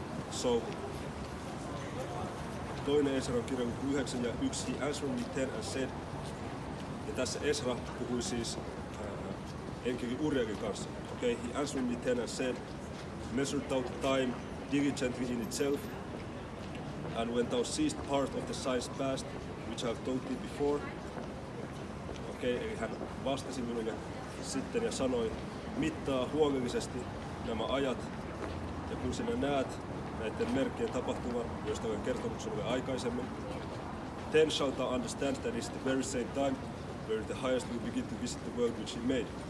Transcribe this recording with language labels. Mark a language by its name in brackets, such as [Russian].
[Finnish] So, toinen Esra on kirja luku 9 ja 1. [English] He answered me 10 and said. [Finnish] Ja tässä Esra puhui siis enkeli Urielin kanssa. [English] He answered me 10 and said, measure thou the time diligently in itself, and when thou seest part of the signs past, which I have told thee before. [Finnish] Eli hän vastasi minulle sitten ja sanoi, mittaa huolellisesti nämä ajat, ja kun sinä näet näiden merkkien tapahtuman, joista olen kertonut sinulle aikaisemmin, [English] then shalt thou understand that is the very same time where the highest will begin to visit the world which he made.